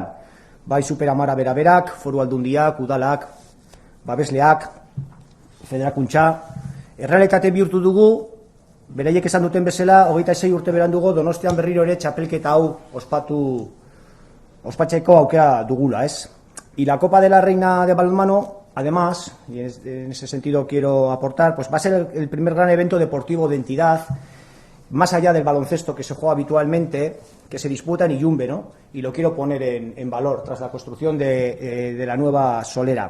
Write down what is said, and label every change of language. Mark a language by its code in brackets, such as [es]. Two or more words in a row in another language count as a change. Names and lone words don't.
[eu] Bai Super Amara Beraberak, Foru Aldundiak, Udalak, Babesleak, Federakuntza, errealitate bihurtu dugu, beraiek esan duten bezala, 26 urte berandugo Donostian berriro ere txapelketa hau ospatzeko aukera dugula, [es] ¿es? Y la Copa de la Reina de Balonmano, además, y en ese sentido quiero aportar, pues va a ser el primer gran evento deportivo de entidad más allá del baloncesto que se juega habitualmente, que se disputa en Iyumbe, ¿no? Y lo quiero poner en valor tras la construcción de la nueva solera.